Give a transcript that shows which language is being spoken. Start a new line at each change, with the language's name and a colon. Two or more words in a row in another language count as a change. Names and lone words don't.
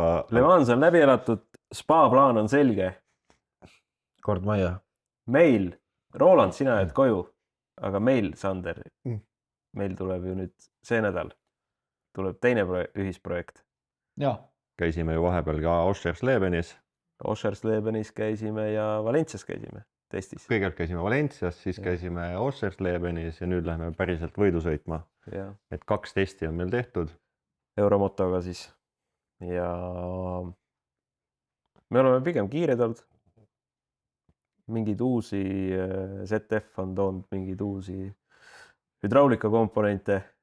Estonian: Le Mans on läbi elatud, spa plaan on selge. Kord majja. Meil, Roland, sina jääd koju, aga meil, Sander, meil tuleb ju nüüd see nädal, tuleb teine ühisprojekt. Käisime ju vahepeal ka Oschersleben-is. Oschersleben-is käisime ja Valencias käisime testis. Kõigepealt käisime Valencias, siis käisime Oschersleben-is ja nüüd lähme päriselt võidu sõitma. Et 2 testi on meil tehtud. Euromotoga siis. Ja me oleme pigem kiired olnud. Mingeid uusi, ZF on toonud mingeid uusi hüdraulika komponente.